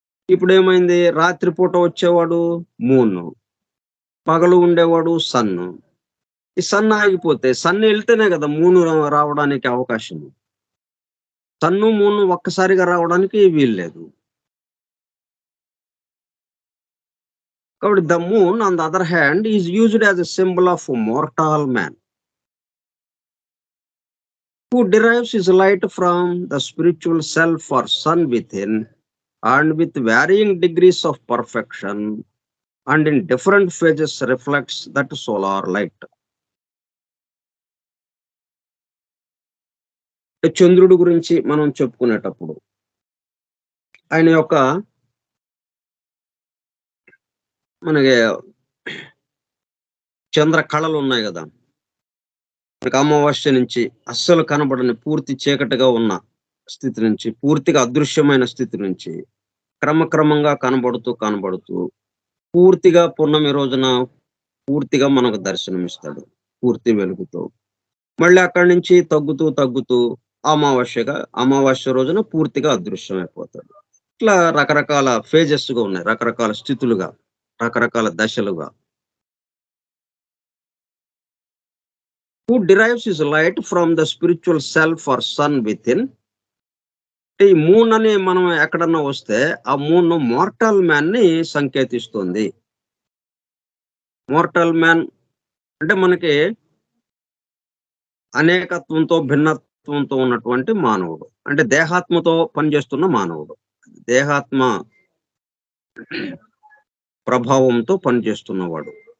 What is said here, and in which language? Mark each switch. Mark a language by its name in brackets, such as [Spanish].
[Telugu] ఇప్పుడేమైంది, రాత్రి పూట వచ్చేవాడు మూను, పగలు ఉండేవాడు సన్ను. ఈ సన్ ఆగిపోతే, సన్ ఎళ్తేనే కదా మూను రావడానికి అవకాశం. సన్ను, మూను ఒక్కసారిగా రావడానికి వీల్లేదు. [English] కాబట్టి the moon on the other hand is used as a symbol of mortal man who derives his light from the spiritual self or sun within, and with varying degrees of perfection and in different phases reflects that solar light. [Telugu] చంద్రుడి గురించి మనం చెప్పుకునేటప్పుడు ఆయన యొక్క మనకి చంద్ర కళలు ఉన్నాయి కదా, మనకి అమావాస్య నుంచి అస్సలు కనబడని పూర్తి చీకటిగా ఉన్న స్థితి నుంచి, పూర్తిగా అదృశ్యమైన స్థితి నుంచి క్రమక్రమంగా కనబడుతూ పూర్తిగా పున్నమి రోజున పూర్తిగా మనకు దర్శనమిస్తాడు పూర్తి వెలుగుతో. మళ్ళీ అక్కడి నుంచి తగ్గుతూ అమావాస్య రోజున పూర్తిగా అదృశ్యం అయిపోతాడు. ఇట్లా రకరకాల ఫేజెస్‌గా ఉన్నాయి. రకరకాల స్థితులుగా, రకరకాల దశలుగా. [English] Who derives his light from the spiritual self or sun within. [Telugu] ఈ మూన్ అని మనం ఎక్కడన్నా వస్తే ఆ మూన్ మార్టల్ మ్యాన్ ని సంకేతిస్తుంది. మార్టల్ మ్యాన్ అంటే మనకి అనేకత్వంతో, భిన్నత్వంతో ఉన్నటువంటి మానవుడు. అంటే దేహాత్మతో పనిచేస్తున్న మానవుడు. దేహాత్మ ప్రభావంతో పనిచేస్తున్నవాడు.